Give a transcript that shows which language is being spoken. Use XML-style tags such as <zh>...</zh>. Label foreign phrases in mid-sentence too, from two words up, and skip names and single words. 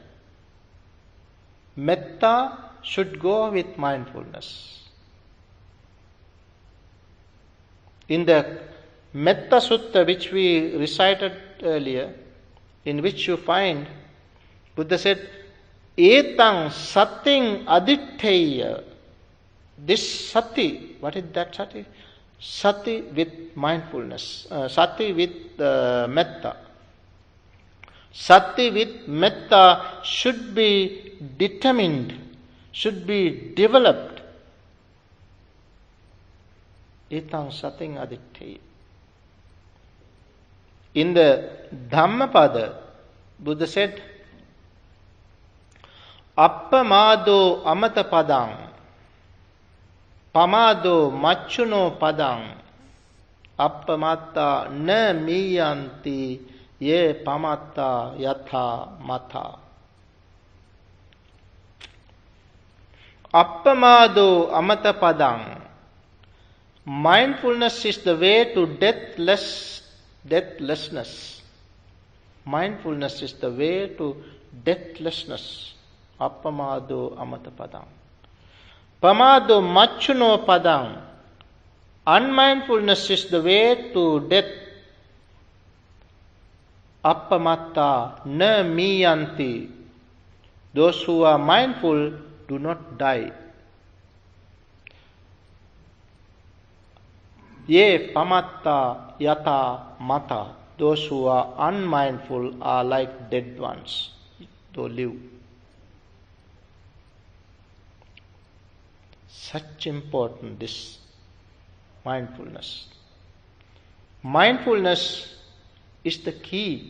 <en>Metta should go with mindfulness. In the Metta Sutta, which we recited earlier, in which you find, Buddha said,</en> <pi>Etang sating aditteya.</pi> <en>This sati, what is that sati? Sati with mindfulness, sati with metta. Sati with metta should be determined, should be developed.</en> <pi>Etang sating aditteya.</pi> <en>In the Dhammapada, Buddha said,</en> <pi>Appamado amata padang, pamado machuno padang, appamatta na miyanti ye pamatta yatha matha. Appamado amata padang.</pi> <en>Mindfulness is the way to deathlessness. Mindfulness is the way to deathlessness.</en> <pi>Appamado amata padang. Pamado machuno padang.</pi> <en>Unmindfulness is the way to death.</en> <pi>Appamatta na miyanti.</pi> <en>Those who are mindful do not die.</en> <pi>Ye pamatta yata mata.</pi> <en>Those who are unmindful are like dead ones, though live. Such important, this mindfulness. Mindfulness is the key.</en>